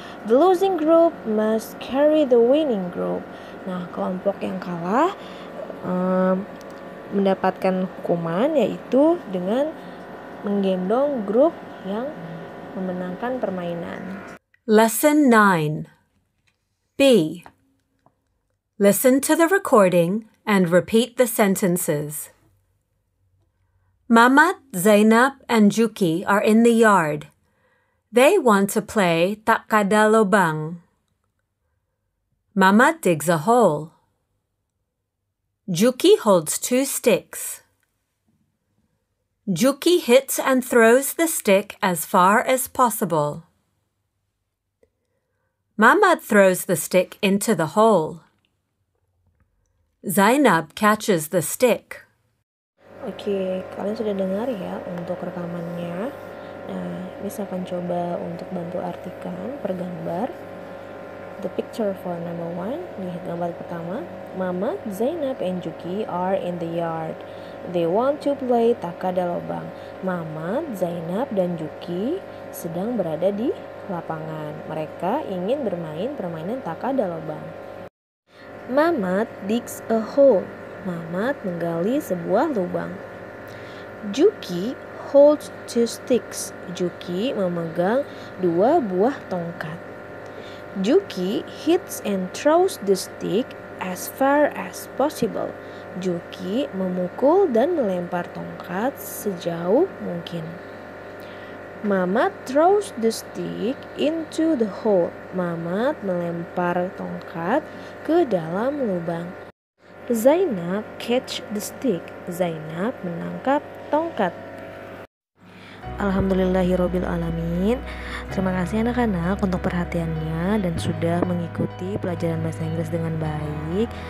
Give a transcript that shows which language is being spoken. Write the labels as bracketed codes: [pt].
[en] The losing group must carry the winning group. [id] Nah, kelompok yang kalah mendapatkan hukuman, yaitu dengan menggendong grup yang memenangkan permainan. [en] Lesson 9. B. Listen to the recording and repeat the sentences. Mamat, Zainab, and Juki are in the yard. They want to play tak kada lobang. Mamat digs a hole. Juki holds 2 sticks. Juki hits and throws the stick as far as possible. Mamat throws the stick into the hole. Zainab catches the stick. [id] Oke, kalian sudah dengar ya untuk rekamannya. Nah, Miss akan coba untuk bantu artikan per gambar. [en] The picture for number 1, [id] di gambar pertama, [en] Mamat, Zainab, and Juki are in the yard. They want to play tak kada lobang. [id] Mamat, Zainab, dan Juki sedang berada di lapangan. Mereka ingin bermain permainan tak kada lobang. [en] Mamat digs a hole. [id] Mamat menggali sebuah lubang. [en] Juki holds 2 sticks. [id] Juki memegang 2 buah tongkat. [en] Juki hits and throws the stick as far as possible. [id] Juki memukul dan melempar tongkat sejauh mungkin. [en] Mamat throws the stick into the hole. [id] Mamat melempar tongkat ke dalam lubang. [en] Zainab catch the stick. [id] Zainab menangkap tongkat. Alhamdulillahirabbil alamin. Terima kasih anak-anak untuk perhatiannya dan sudah mengikuti pelajaran bahasa Inggris dengan baik.